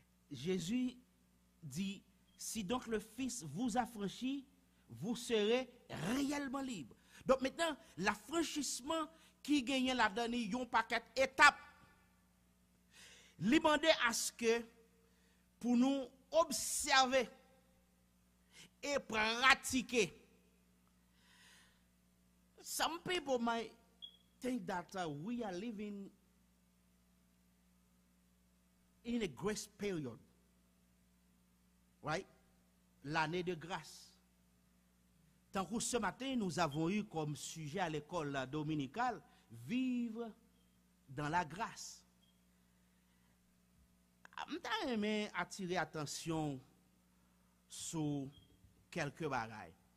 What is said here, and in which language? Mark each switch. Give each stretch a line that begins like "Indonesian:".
French: Jésus dit, si donc le Fils vous affranchit, vous serez réellement libre. Donc maintenant, l'affranchissement qui gagne là-dedans, il y a un paquet d'étapes. Demander à ce que, pour nous observer et pratiquer.
English: Some people might think that we are living in a grace period, right?
French: L'année de grâce. Tant que ce matin, nous avons eu comme sujet à l'école dominicale, vivre dans la grâce. Je vais attirer attention sur quelques bagailles.